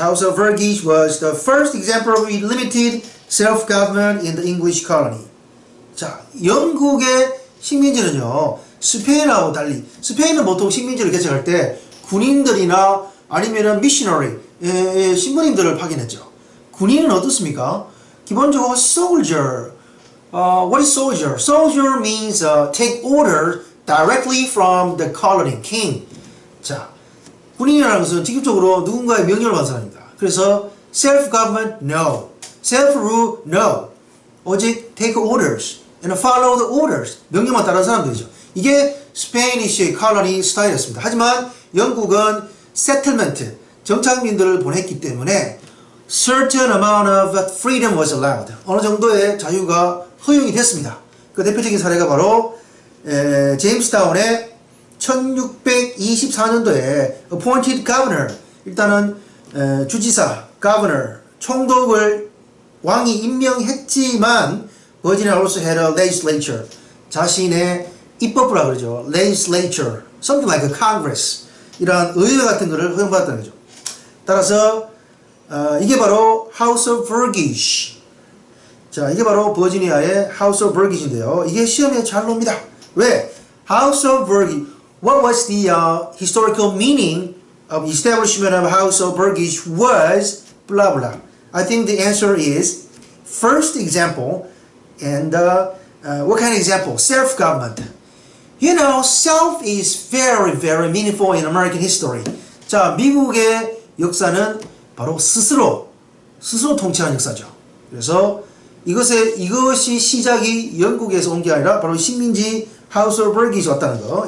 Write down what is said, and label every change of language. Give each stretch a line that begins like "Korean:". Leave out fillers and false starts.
English: House of Burgess was the first example of limited self-government in the English colony.
Korean: 자, 영국의 식민지는요, 스페인하고 달리, 스페인은 보통 식민지를 개척할 때 군인들이나 아니면은 미셔너리, 신부님들을 파견했죠. 군인은 어떻습니까? 기본적으로 soldier.
English: What is soldier? Soldier means take orders directly from the colony king.
Korean: 자, 군인이라는 것은 직접적으로 누군가의 명령을 받는 사람입니다.
English: 그래서 self-government, no. self-rule, no. 오직 take orders and follow the orders.
Korean: 명령만 따르는 사람들이죠. 이게 스페니쉬의 콜로니 스타일이었습니다. 하지만 영국은
English: settlement,
Korean: 정착민들을 보냈기 때문에
English: certain amount of freedom was allowed.
Korean: 어느 정도의 자유가 허용이 됐습니다. 그 대표적인 사례가 바로 제임스타운의 1624년도에
English: appointed governor,
Korean: 일단은 주지사, governor, 총독을 왕이 임명했지만 버지니아
English: also had a legislature,
Korean: 자신의 입법부라 그러죠. legislature,
English: something like a congress,
Korean: 이러한 의회 같은 것을 허용받았다는 거죠. 따라서 이게 바로 House of Burgess. 자, 이게 바로 버지니아의 House of Burgess인데요. 이게 시험에 잘 나옵니다. 왜? House of Burgess.
English: What was the historical meaning of establishment of House of Burgess was blah blah. I think the answer is first example, and what kind of example? Self-government. You know, self is very, very meaningful in American history.
Korean: 자, 미국의 역사는 바로 스스로 통치하는 역사죠. 그래서 이것이 시작이 영국에서 온 게 아니라 바로 식민지 House of Burgess 왔다는 거.